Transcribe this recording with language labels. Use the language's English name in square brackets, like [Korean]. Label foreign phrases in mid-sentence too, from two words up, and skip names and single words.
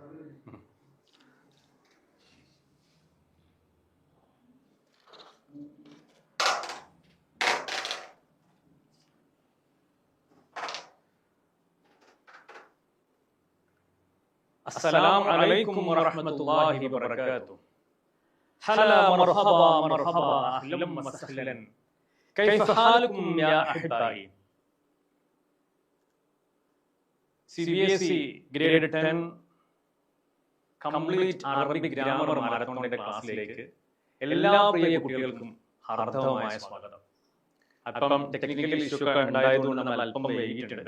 [Arabic] السلام عليكم ورحمة الله وبركاته. هلا مرحبا مرحبا أهلا وسهلا. كيف حالكم يا أحبائي؟ [Malayalam] CBSE Grade 10 [English] complete Arabic grammar [Malayalam] മാരത്തോണിന്റെ ക്ലാസ്സിലേക്ക് എല്ലാ പ്രിയ കുട്ടികൾക്കും ഹാർദവമായ സ്വാഗതം. അപ്പം [English] technical issue [Malayalam] ഒക്കെ ഉണ്ടായതുകൊണ്ട് നമ്മൾ അല്പം വൈകിട്ടുണ്ട്.